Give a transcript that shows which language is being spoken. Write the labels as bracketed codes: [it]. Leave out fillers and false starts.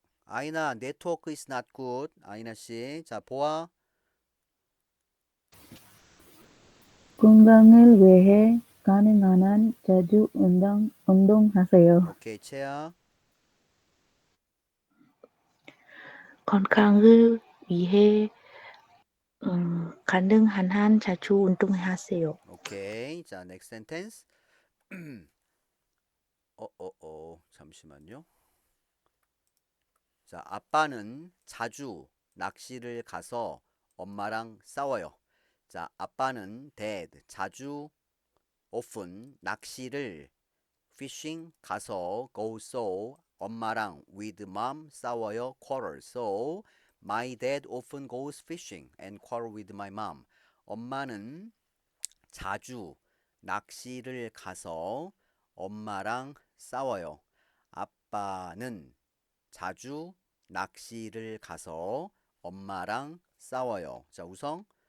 [en] 아이나, 네트워크 is not good. [ko] 아이나 씨. 자, 보아. 건강을 위해 가능한 한 자주 운동하세요. 오케이, 채아. 건강을 위해 가능한 한 자주 운동하세요. 오케이. 자, [en] next sentence. [ko] 잠시만요. 자, 아빠는 자주 낚시를 가서 엄마랑 싸워요. 자, 아빠는 [en] dad [ko] 자주 [en] often [ko] 낚시를 [en] fishing [ko] 가서 [en] go so [ko] 엄마랑 [en] with mom [ko] 싸워요 [en] quarrel so my dad often goes fishing and quarrel with my mom. [ko] 엄마는 자주 낚시를 가서 엄마랑 싸워요. 아빠는 자주 낚시를 가서 엄마랑 싸워요. 자, 우성.